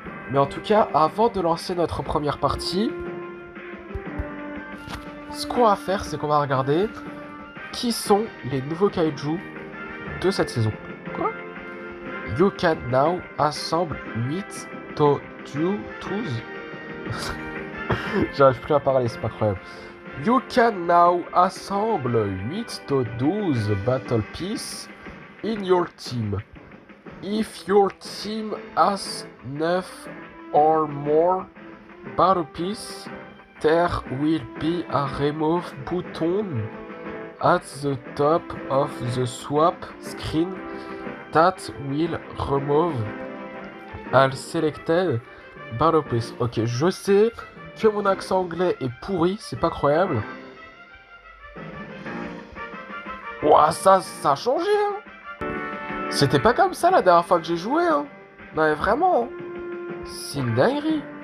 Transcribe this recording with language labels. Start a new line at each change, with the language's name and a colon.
French: Mais en tout cas, avant de lancer notre première partie, ce qu'on va faire, c'est qu'on va regarder qui sont les nouveaux kaiju de cette saison. Quoi?
English: You can now assemble 8 to 12.
French: J'arrive plus à parler, c'est pas croyable.
English: You can now assemble 8 to 12 battle pieces in your team. If your team has 9 or more battle pieces, there will be a remove button at the top of the swap screen that will remove all selected battle pieces.
French: Ok, je sais que mon accent anglais est pourri, c'est pas croyable. Ouah, ça a changé, hein. C'était pas comme ça la dernière fois que j'ai joué, hein. Non mais vraiment, hein. C'est une dinguerie.